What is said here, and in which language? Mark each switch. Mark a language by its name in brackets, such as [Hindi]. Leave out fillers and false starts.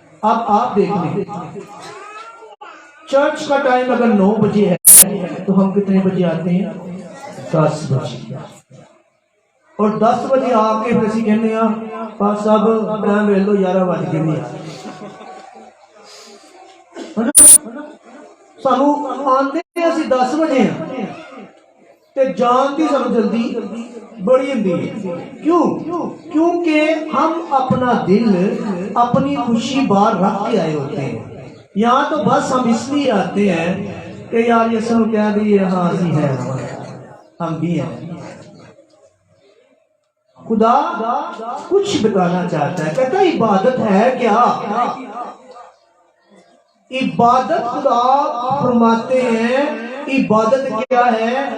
[Urdu] اب آپ دیکھ لیں, چرچ کا ٹائم اگر 9 بجے ہے تو ہم کتنے بجے آتے ہیں؟ 10 بجے. اور 10 بجے آ کے پھر [Punjabi] اسی کہنے ہیں [Urdu] پاس صاحب ٹائم لے لو 11 بج کے نہیں. [Punjabi] سانو آندے اسی 10 بجے ہیں تے جان دی سانو جلدی بڑی ہوندی ہے. [Urdu] کیوں؟ کیونکہ ہم اپنا دل, اپنی خوشی باہر رکھ کے آئے ہوتے ہیں. یہاں تو بس ہم اس لیے آتے ہیں کہ یار یہ سب کہہ دی ہاں جی ہے, ہم بھی ہیں. خدا کچھ بتانا چاہتا ہے, کہتا ہے عبادت ہے کیا؟ عبادت خدا فرماتے ہیں عبادت کیا ہے